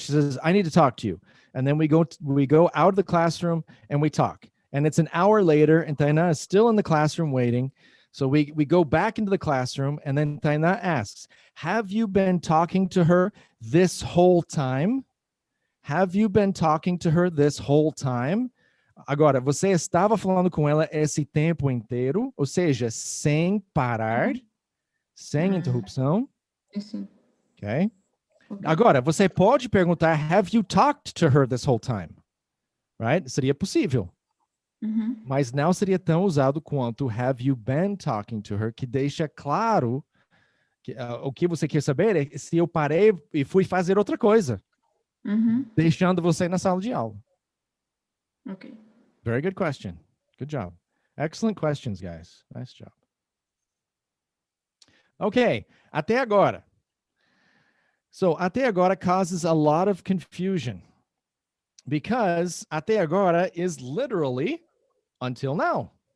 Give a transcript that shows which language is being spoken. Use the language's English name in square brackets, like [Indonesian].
[English] She says, "I need to talk to you." And then we go out of the classroom and we talk. And it's an hour later, and Tainá is still in the classroom waiting. So we go back into the classroom, and then Tainá asks, "Have you been talking to her this whole time? Have you been talking to her this whole time?" [Portuguese] Agora, você estava falando com ela esse tempo inteiro, ou seja, sem parar, sem interrupção. Sim. [English] Okay? [Portuguese] Agora, você pode perguntar, [English] have you talked to her this whole time? Right? [Portuguese] Seria possível. Mas não seria tão usado quanto [English] have you been talking to her, [Portuguese] que deixa claro que, o que você quer saber é se eu parei e fui fazer outra coisa, deixando você na sala de aula. Ok. [English] Very good question. Good job. Excellent questions, guys. Nice job. Okay, até agora. So, até agora causes a lot of confusion because até agora is literally until now.